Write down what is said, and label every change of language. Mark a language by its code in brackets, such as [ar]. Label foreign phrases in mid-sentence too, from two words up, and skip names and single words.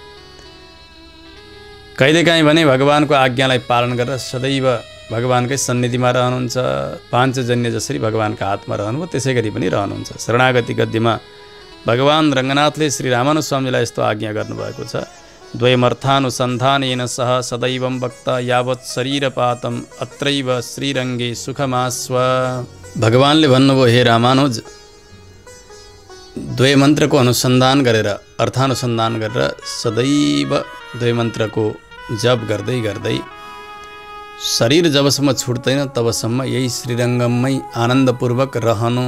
[ne] कहिलेकाहीँ भने भगवानको आज्ञालाई पालन गरेर सदैव भगवानकै सन्निधिमा रहनुहुन्छ। पाञ्चजन्य जसरी भगवानका हातमा रहनुभयो त्यसै गरी पनि रहनुहुन्छ। शरणागति गद्यमा भगवान रङ्गनाथले श्री रामानुज स्वामीलाई यस्तो आज्ञा गर्नुभएको छ, [sa] द्वयमर्थानुसन्धानेन सह सदैवं वक्त यावत् शरीरपातम अत्रैव श्रीरङ्गे सुखमास्व। [ne] भगवानले भन्नुभयो, हे रामानुज, द्वय मन्त्रको अनुसन्धान गरेर अर्थानुसन्धान गरेर सदैव द्वय मन्त्रको जप गर्दै गर्दै शरीर जबसम्म छुट्दैन तबसम्म यही श्रीरङ्गममै आनन्दपूर्वक रहनु।